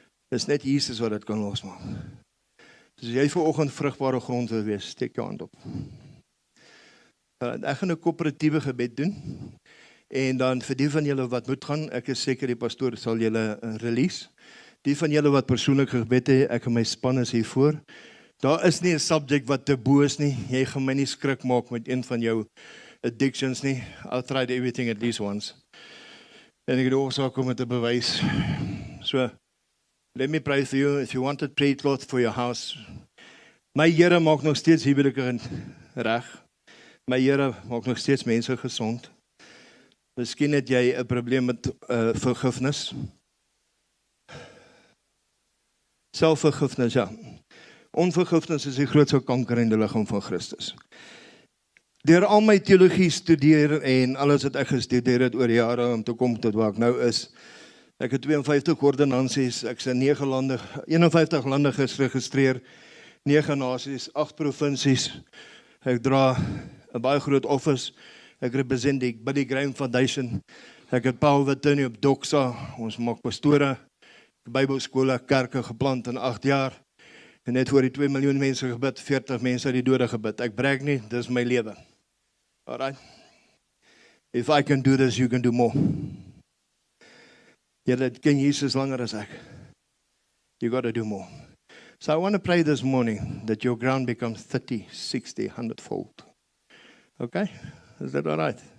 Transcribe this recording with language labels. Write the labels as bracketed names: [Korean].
[Afrikaans] Dis net Jesus wat dit kan losmaak. Dus as jy vanoggend vrugbare grond wil wees, steek jou hand op. Ek gaan 'n koöperatiewe gebed doen. En dan vir die van julle wat moet gaan, ek is seker die pastoor sal julle release. Die van julle wat persoonlik gebed het, ek en my span is hier voor. Daar is nie 'n subject wat te bo is nie. Jy gaan my nie skrik maak met een van jou addictions nie. [English] I've tried everything at least once. [Afrikaans] En ek het oorsaak om dit te bewys. [English] So, let me pray for you. If you wanted prayer cloth for your house. [Afrikaans] My Here maak nog steeds huwelike reg. My Here maak nog steeds mense gesond. Miskien het jy 'n probleem met vergifnis. Selfvergifnis, ja. Onvergifnis is die grootste kanker in die liggaam van Christus. Deur al my teologie studeer en alles wat ek gestudeer het oor jare om te kom tot waar ek nou is. Ek het 52 ordonnansies, ek is in 51 lande geregistreer, 9 nasies, 8 provinsies. Ek dra 'n baie groot office. Ek represent die Billy Graham Foundation. Ek het Paul Watini op Doxa. Ons maak pastore, Bybelskole, kerke geplant in 8 jaar. En net voor die 2 miljoen mense gebid, 40 mense uit die dode gebid. Ek brag nie, dis my lewe. Alright. [English] If I can do this, you can do more. [Afrikaans] Julle ken Jesus langer as ek. [English] You got to do more. So I want to pray this morning that your ground becomes 30, 60, 100-fold. Okay? Is that all right?